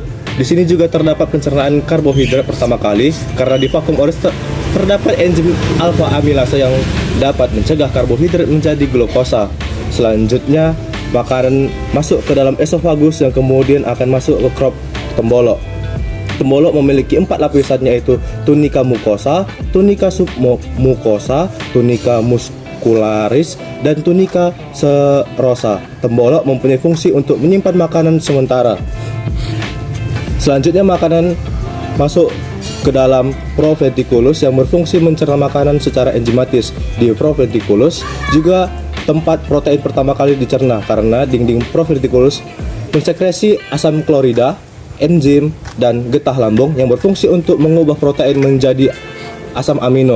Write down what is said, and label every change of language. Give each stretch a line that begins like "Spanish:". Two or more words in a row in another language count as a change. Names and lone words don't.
Indonesian: Di sini juga terdapat pencernaan karbohidrat pertama kali karena di
Latin: vacuum oris
Indonesian: terdapat enzim alfa amilase yang dapat mencegah karbohidrat menjadi glukosa. Selanjutnya, makanan masuk ke dalam esofagus yang kemudian akan masuk ke krop tembolok. Tembolok memiliki 4 lapisan, yaitu
Latin: tunica mucosa, tunica submucosa, tunica muscularis,
Indonesian: dan
Latin: tunica serosa.
Indonesian: Tembolok mempunyai fungsi untuk menyimpan makanan sementara. Selanjutnya, makanan masuk ke dalam proventriculus yang berfungsi mencerna makanan secara enzimatis. Di proventriculus juga tempat protein pertama kali dicerna karena dinding proventriculus mensekresi asam klorida, enzim, dan getah lambung yang berfungsi untuk mengubah protein menjadi asam amino.